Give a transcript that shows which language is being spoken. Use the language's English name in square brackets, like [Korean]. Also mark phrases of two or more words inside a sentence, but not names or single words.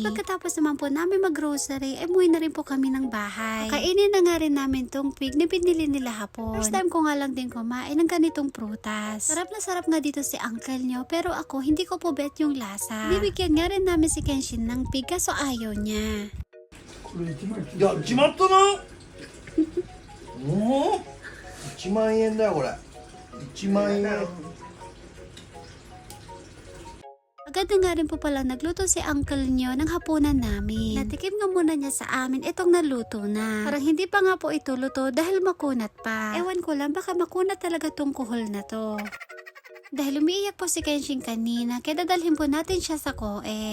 [Filipino] Pagkatapos naman po namin mag-grocery ay umuwi na rin po kami ng bahay. Kainin na nga rin namin tong pig na binili nila Hapon. [English] First time [Filipino] ko nga lang din kumain ng ganitong prutas. Sarap na sarap nga dito si uncle nyo pero ako hindi ko po bet yung lasa. Bibigyan nga rin namin si Kenshin ng pig kaso ayaw niya. [Japanese] いや、決まったなもう1万円だよこれ1万円 [Filipino] Agad na nga rin po pala nagluto si uncle nyo ng hapunan namin. Natikim nga muna niya sa amin itong naluto na. Parang hindi pa nga po ito luto dahil makunat pa. Ewan ko lang baka makunat talaga tong kuhol na to. Dahil umiiyak po si Kenshin kanina, kaya dadalhin po natin siya sa Koen.